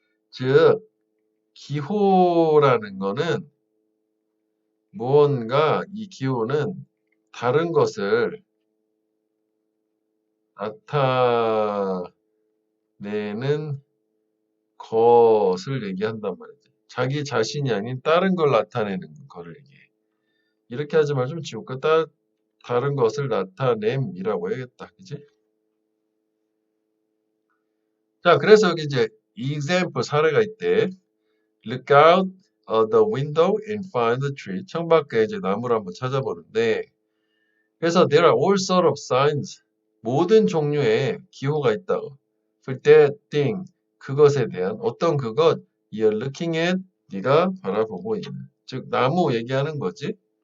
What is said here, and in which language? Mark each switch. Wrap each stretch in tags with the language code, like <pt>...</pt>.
<ko>즉, 기호라는 거는 무언가 이 기호는 다른 것을 나타내는 것을 얘기한단 말이지. 자기 자신이 아닌 다른 걸 나타내는 거를 얘기해. 이렇게 하지 말고 좀 지울까? 다른 것을 나타냄이라고 해야겠다. 그지? 자, 그래서 여기 이제 example 사례가 있대.</ko> <en>Look out the window and find the tree.</en> <ko>창밖에 이제 나무를 한번 찾아보는데 그래서</ko> <en>there are all sort of signs.</en> <ko>모든 종류의 기호가 있다고.</ko> <en>For that thing.</en> <ko>그것에 대한 어떤 그것</ko> <en>you're looking at</en> <ko>네가 바라보고 있는. 즉 나무 얘기하는 거지.</ko>